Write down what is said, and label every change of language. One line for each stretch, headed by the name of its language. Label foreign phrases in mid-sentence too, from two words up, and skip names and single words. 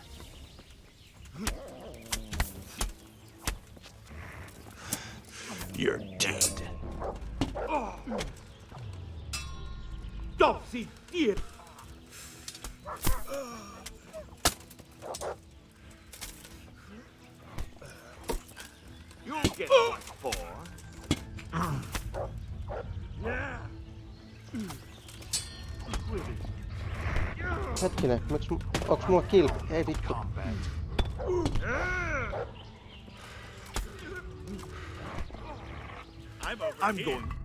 English: You're dead. Don't see it. You'll get what's for.
Finnish: Hetkinen, onks mulla kill? Ei vittu.
English: I'm going.